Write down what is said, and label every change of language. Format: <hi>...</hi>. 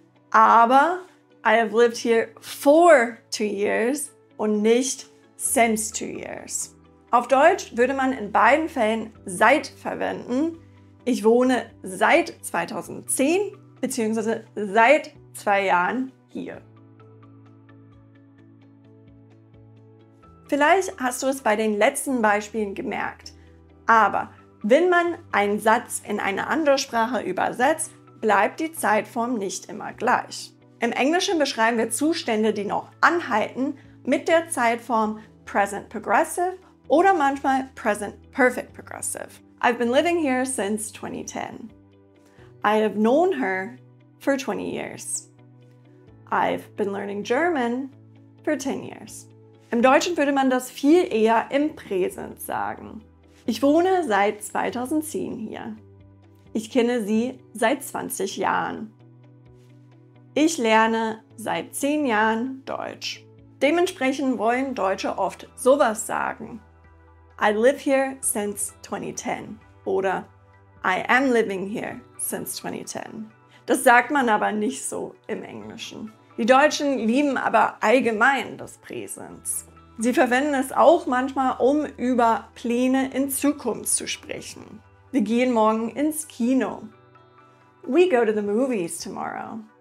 <de>Aber</de> <en>I have lived here for 2 years</en> <de>und nicht</de> <en>since 2 years.</en> <de>Auf Deutsch würde man in beiden Fällen seit verwenden. Ich wohne seit 2010 bzw. seit 2 Jahren hier. Vielleicht hast du es bei den letzten Beispielen gemerkt, aber wenn man einen Satz in eine andere Sprache übersetzt, bleibt die Zeitform nicht immer gleich. Im Englischen beschreiben wir Zustände, die noch anhalten, mit der Zeitform Present Progressive oder manchmal Present Perfect Progressive.</de> <en>I've been living here since 2010. I have known her for 20 years. I've been learning German for 10 years.</en> <de>Im Deutschen würde man das viel eher im Präsens sagen. Ich wohne seit 2010 hier. Ich kenne sie seit 20 Jahren. Ich lerne seit 10 Jahren Deutsch. Dementsprechend wollen Deutsche oft sowas sagen.</de> <en>I live here since 2010</en> <de>oder</de> <en>I am living here since 2010.</en> <de>Das sagt man aber nicht so im Englischen. Die Deutschen lieben aber allgemein das Präsens. Sie verwenden es auch manchmal, um über Pläne in Zukunft zu sprechen. Wir gehen morgen ins Kino.</de> <en>We go to the movies tomorrow.</en>